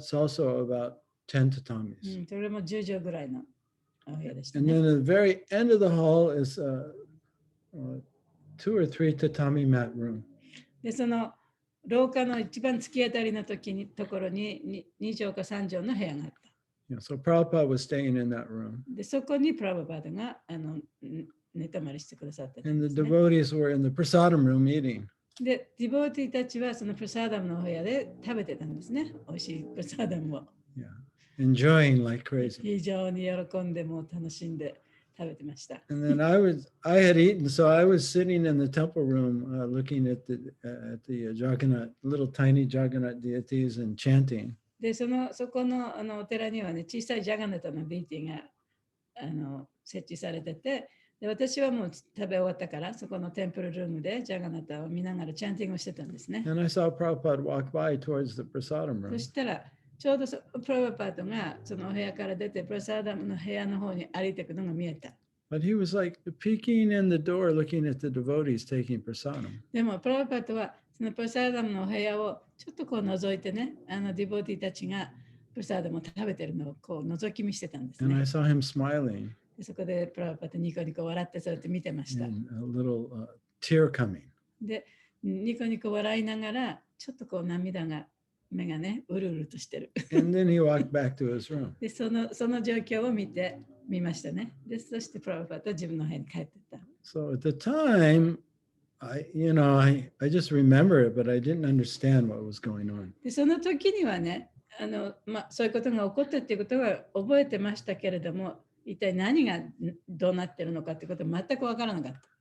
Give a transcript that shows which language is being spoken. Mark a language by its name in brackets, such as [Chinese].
[English] That's also about 10 tatamis. [Japanese] それも10畳ぐらいのお部屋でした [English] And [Japanese] ね。 [English] then at the very end of the hall is a 2 or 3 tatami mat room. [Japanese] で、その廊下の一番突き当たりのところに2畳か3畳の部屋があった。 [English] Yeah, so Prabhupada was staying in that room. [Japanese] で、そこにプラバパードが寝泊まりしてくださってたん [English] And [Japanese] で [English] the [Japanese] すね。 [English] devotees were in the prasadam room eating. [Japanese] で、ディボーティーたちはそのプサダムのお部屋で食べてたんですね。美味しいプサダムを。 [English] Yeah, enjoying like crazy. [Japanese] 非常に喜んでも楽しんで食べてました。 [English] And then I had eaten, so I was sitting in the temple room looking at the Jagannath, little tiny Jagannath deities and chanting. [Japanese] で、そこのお寺にはね、小さいジャガナタのディーティが設置されてて、で、私はもう食べ終わったから、そこのテンプルルームでジャガナタを見ながらチャンティングをしてたんですね。 [English] And I saw Prabhupada walk by towards the prasadam [Japanese] そ [English] room. [Japanese] したら、ちょうどプラバパートがそのお部屋から出て、プラサダムの部屋の方に歩いていくのが見えた。 [English] But he was like peeking in the door, looking at the devotees taking prasadam. [Japanese] でも、プラバパートはそのプラサダムのお部屋をちょっとこう覗いてね、ディボーティーたちがプラサダムを食べてるのをこう覗き見してたんです [English] And I [Japanese] ね。 [English] saw him smiling [Japanese] で、そこでプラバパートニコニコ笑ってそうやって見てました。 [English] and a little tear coming. [Japanese] で、ニコニコ笑いながら、ちょっとこう涙が、目がね、うるうるとしてる。 [English] And then he walked back to his room. [Japanese] で、その状況を見ましたね。で、そしてプラバパートは自分の部屋に帰ってった。 [English] So at the time, I just remember it, but I didn't understand what was going on. [Japanese] で、その時にはね、そういうことが起こったっていうことは覚えてましたけれども、一体何がどうなってるのかってことは全くわからなかった。